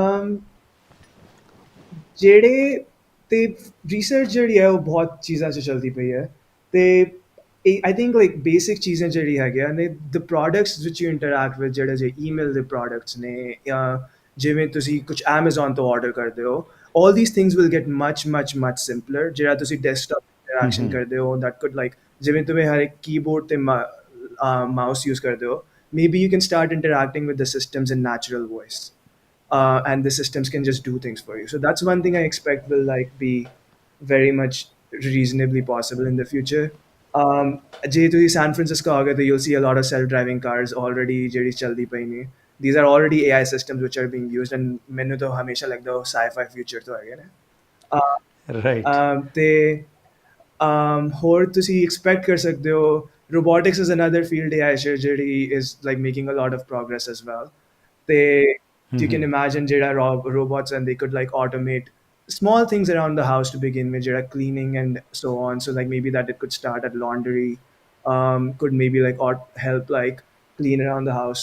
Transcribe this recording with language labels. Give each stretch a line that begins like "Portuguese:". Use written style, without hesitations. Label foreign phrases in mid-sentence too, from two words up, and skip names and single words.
Punjabi: ਜਿਹੜੇ ਤੇ ਰਿਸਰਚ ਜਿਹੜੀ ਹੈ ਉਹ ਬਹੁਤ ਚੀਜ਼ਾਂ 'ਚ ਚੱਲਦੀ ਪਈ ਹੈ ਤੇ
English: I think like basic
Punjabi: ਚੀਜ਼ਾਂ ਜਿਹੜੀ ਹੈਗੀਆਂ ਨੇ
English: the products which you interact with
Punjabi: ਜਿਹੜੇ ਜੇ ਈਮੇਲ ਦੇ ਪ੍ਰੋਡਕਟਸ ਨੇ ਜਾਂ ਜਿਵੇਂ ਤੁਸੀਂ ਕੁਝ Amazon ਤੋਂ ਆਰਡਰ ਕਰਦੇ ਹੋ
English: all these things will get much simpler.
Punjabi: ਜਿਹੜਾ ਤੁਸੀਂ
English: desktop interaction
Punjabi: ਕਰਦੇ ਹੋ
English: that could like
Punjabi: ਜਿਵੇਂ ਤੁਸੀਂ ਹਰ ਇੱਕ ਕੀਬੋਰਡ ਤੇ
English: mouse use
Punjabi: ਕਰਦੇ ਹੋ
English: maybe you can start interacting with the systems in natural voice. And the systems can just do things for you. So that's one thing I expect will like be very much reasonably possible in the future.
Punjabi: ਜੇ ਤੁਸੀਂ San Francisco ਆ ਗਏ ਤਾਂ
English: you'll see a lot of self-driving cars already
Punjabi: ਜਿਹੜੀ ਚੱਲਦੀ ਪਈ ਨੇ.
English: These are already AI systems which are being used and
Punjabi: ਮੈਨੂੰ ਤਾਂ ਹਮੇਸ਼ਾ ਲੱਗਦਾ ਉਹ
English: sci-fi future
Punjabi: ਤੋਂ ਹੈਗੇ ਨੇ.
English: ਰਾਈਟ
Punjabi: ਤੇ ਹੋਰ ਤੁਸੀਂ
English: expect
Punjabi: ਕਰ ਸਕਦੇ ਹੋ
English: robotics is another field AI ਜਿਹੜੀ is like making a lot of progress as well. ਤੇ you can imagine jada robots and they could like automate small things around the house to begin with, jada cleaning and so on. So like maybe that it could start at laundry, could maybe like help like clean around the house.